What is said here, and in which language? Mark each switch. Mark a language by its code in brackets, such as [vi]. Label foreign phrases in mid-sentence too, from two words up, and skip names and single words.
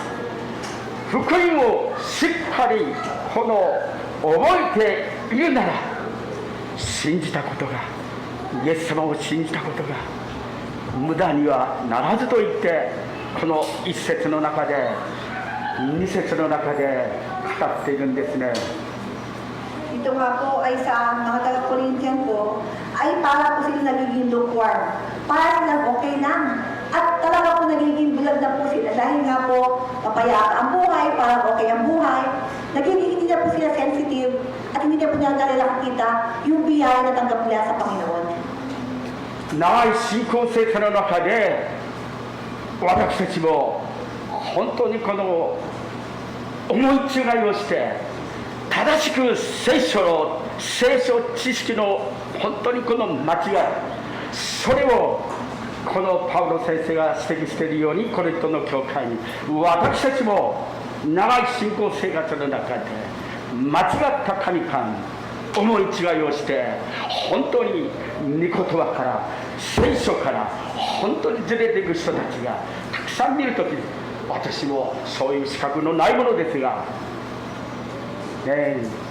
[ja] 福音をしっかりこの覚えているなら信じたことがイエス様を信じたことが無駄にはならずと言ってこの一節の中で二節の中で語っているんですね。 [tl] Ito nga po ay sa mga taga-Corinthian po ay para po sila nagiging lukewarm. Para silang okay lang. At talaga po nagiging bulag na po sila dahil nga po mapayapa ang buhay, parang okay ang buhay. Nagiging hindi na po sila sensitive at hindi na po nila nakikita yung biyaya na tanggap nila sa Panginoon. [ja] 長い信仰生活の中で私たちも本当にこの思い違いをして正しく聖書知識の本当にこの間違いそれをこのパウロ先生が指摘しているようにコリントの教会に私たちも長い信仰生活の中で間違った神々思い違いをして本当に御言葉から聖書から本当にずれていく人たちがたくさん見るとき私もそういう資格のないものですが、ね、